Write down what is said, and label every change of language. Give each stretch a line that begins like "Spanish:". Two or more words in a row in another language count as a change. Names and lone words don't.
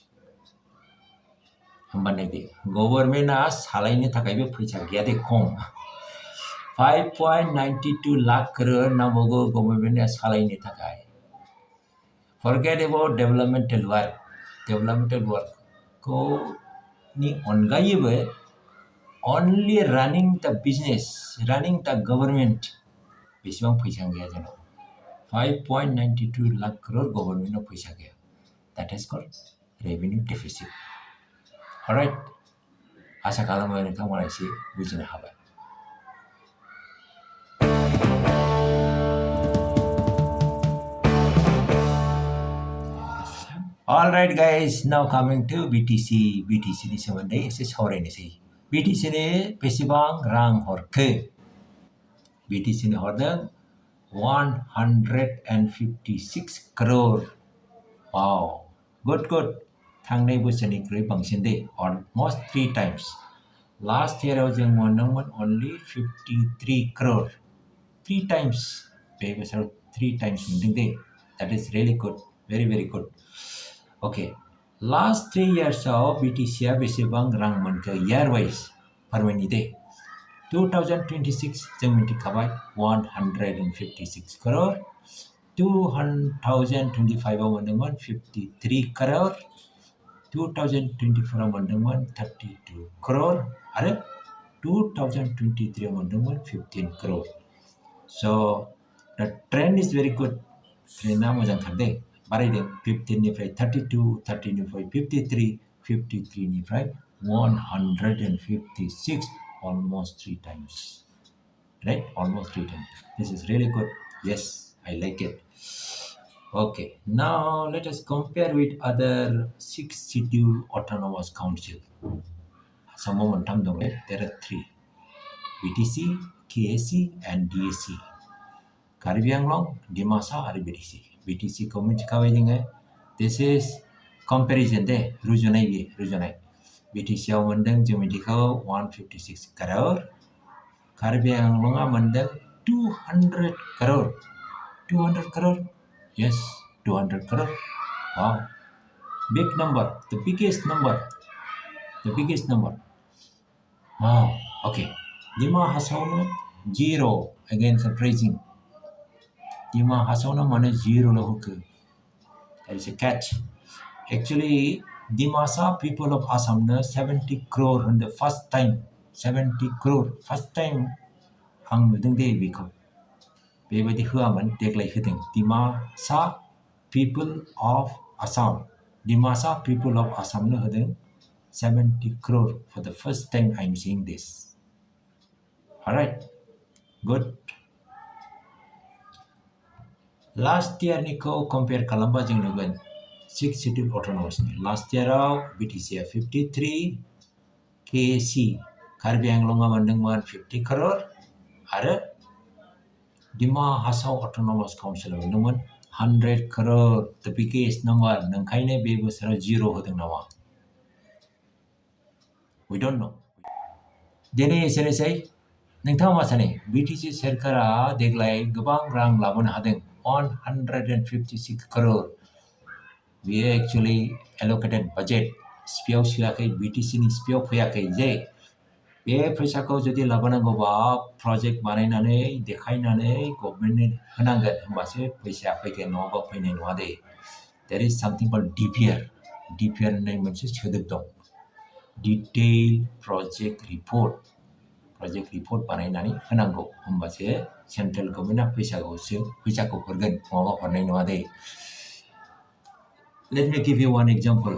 Bodo: होमबा नैबे गभर्नमेन्टआ सालायनो थाखायबो फैसा गैया दे खम 5.92 लाख करोड़ नांबावगौ गभर्नमेन्टआ सालायनो थाखाय
English: forget about developmental
Bodo: वर्कखौ नि अनगायैबो
English: only running the business, running the government,
Bodo: बेसेबां फैसा गैया जोंनाव 5.92 लाख करोड़ गभर्नमेन्टआव फैसा गैया
English: that is called revenue deficit. Alright,
Bodo: आसा खालामो नोंथांमोना एसे बुजिनो हाबाय.
English: Alright guys, now coming to BTC
Bodo: नि सोमोन्दै एसे सावरायनोसै. BTC-नो बेसेबां रां हरखो? BTC-नो हरदों 156 crore.
English: Wow, good.
Bodo: थांनाय बोसोरनिख्रुइ बांसिन दे,
English: almost 3 times. Last year
Bodo: जों मोनदोंमोन
English: only 53 crore. 3 times.
Bodo: बे बोसोराव 3 times मोनदों दे.
English: That is really good, very good.
Bodo: Okay.
English: Last 3 years of
Bodo: BTC-आ बेसेबां रां मोनखो
English: year wise
Bodo: फोरमायनि दे 2026 जों मिथिखाबाय 156 crore 2025 आव मोनदोंमोन 53 crore 2024 आव मोनदोंमोन 32 crore आरो 2023 आव मोनदोंमोन 15 crore
English: so the trend is very good
Bodo: ट्रेन्डआ मोजांथार दे बारायदों 15 निफ्राय 32 30 निफ्राय 53 53 निफ्राय
English: 156 almost 3 times right almost 3 times this is really good yes I like it okay now let us compare with other 6 scheduled autonomous council
Bodo: sama मोनथाम दं
English: there are 3 BTC KAC and DAC Karbi Anglong Dimasa
Bodo: आरो BTC खौ मिथिखाबाय जोङो
English: this is comparison
Bodo: दे रुजुनाय BTC आव मोनदों जों मिथिखागौ 156 crore कार्बि आंलंआ मोनदों
English: 200 crore yes 200 crore wow big number the biggest number wow okay Dima Hasauno 0 again surprising Dima Hasauno
Bodo: mana 0 lo hoke
English: there is a catch actually Dimasa people of Assam 70 crore in the first time 70 crore first time
Bodo: आं नुदों दे बेखौ बेबायदि होआमोन देग्लाय होदों
English: Dimasa people of Assam
Bodo: नो होदों
English: 70 crore for the first time I'm seeing this alright good last year
Bodo: निखौ compare खालामबा जों नुगोन
English: 6 scheduled autonomous last year
Bodo: BTC 53 KAC Karbi Anglonga मोनदोंमोन 50 crore आरो
English: Dima Hasau Autonomous Council
Bodo: मोनदोंमोन 100 crore
English: the biggest number
Bodo: नंखायनो बे बोसोराव 0 होदों नामा
English: we don't know
Bodo: दिनै एसेनोसै नोंथाङा मा सानो BTC सरकारा देग्लाय गोबां रां लाबोनो हादों 156 crore बेयो एक्चुअली
English: allocated budget
Bodo: स्पियाव सोआखै BTC नि स्पियाव फैयाखै जे बे फैसाखौ जुदि लाबोनांगौबा प्रजेक्ट बानायनानै देखायनानै गभर्नमेन्टनो होनांगोन होमबासो फैसाया फैगोन नङाबा फैनाय नङा दे
English: there is something called DPR DPR
Bodo: होननाय मोनसे सोदोब दं
English: detail project report
Bodo: बानायनानै होनांगौ होमबासो सेन्ट्रेल गभर्नमेन्टआ फैसाखौ हरगोन नङाबा हरनाय नङा दे
English: Let me give you one example.